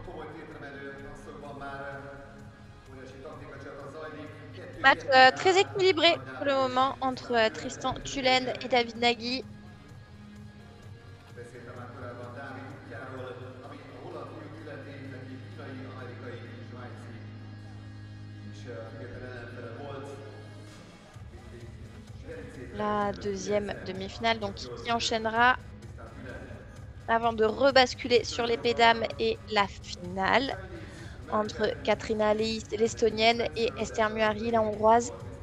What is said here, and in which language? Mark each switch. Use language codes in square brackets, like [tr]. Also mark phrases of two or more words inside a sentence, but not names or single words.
[fr] Match très équilibré pour le moment entre Tristan Tulend et David Nagy. [hu] Beszéltem már korábban Dávid útjáról, ami a holland fiúk illeti, neki kínai, amerikai, svájci és független ellenfele volt. [fr] La deuxième demi-finale, donc qui enchaînera avant de rebasculer sur l'épée dames et la finale entre Katrina Leis, l'estonienne, et Esther Muari, la hongroise.